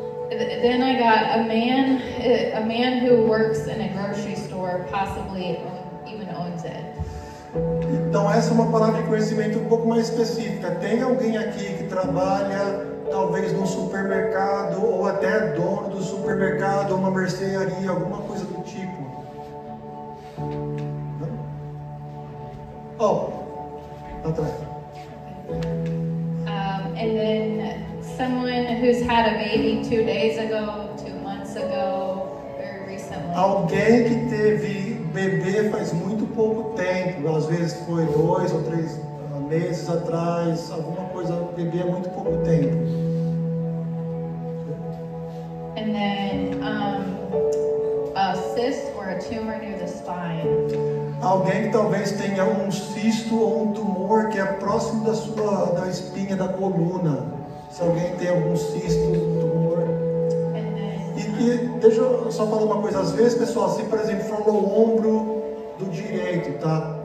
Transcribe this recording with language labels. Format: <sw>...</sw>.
<en>Then I got a man who works in a grocery store, possibly even owns it.</en> <pt>Então essa é uma palavra de conhecimento um pouco mais específica. Tem alguém aqui que trabalha talvez num supermercado, ou até dono do supermercado, ou uma mercearia, alguma coisa do tipo? Não? Oh, atrás.</pt> <en>And then someone who's had a baby 2 days ago, 2 months ago, very recently.</en> <pt>Alguém que teve bebê faz muito pouco tempo, às vezes foi 2 ou 3 meses atrás, alguma coisa, bebê há muito pouco tempo.</pt> <en>And then a cyst or a tumor near the spine.</en> <pt>Alguém que talvez tenha um cisto ou um tumor que é próximo da espinha da coluna. Se alguém tem algum cisto, tumor. E deixa eu só falar uma coisa. Às vezes, pessoal, se por exemplo for o ombro do direito, tá?</pt>